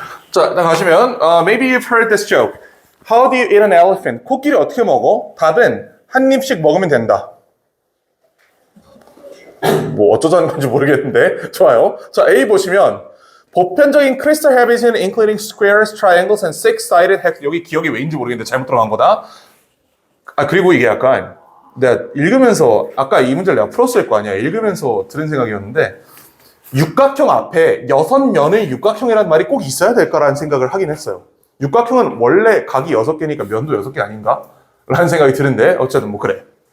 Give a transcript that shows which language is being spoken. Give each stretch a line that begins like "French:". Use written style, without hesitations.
Korean: 자, 일단 가시면
English: maybe you've heard this joke. How do you eat an elephant?
Korean: 코끼리 어떻게 먹어? 답은 한 입씩 먹으면 된다. 뭐 어쩌자는 건지 모르겠는데 좋아요. 자, A 보시면 보편적인
English: crystal habit은 including squares, triangles, and six-sided hex.
Korean: 여기 기억이 왜인지 모르겠는데 잘못 들어간 거다. 아, 그리고 이게 약간 내가 읽으면서 아까 이 문제를 내가 풀었을 거 아니야. 읽으면서 들은 생각이었는데 육각형 앞에 6면의 육각형이라는 말이 꼭 있어야 될까라는 생각을 하긴 했어요. 육각형은 원래 각이 6개니까 면도 6개 아닌가? 라는 생각이 드는데 어쨌든 뭐 그래.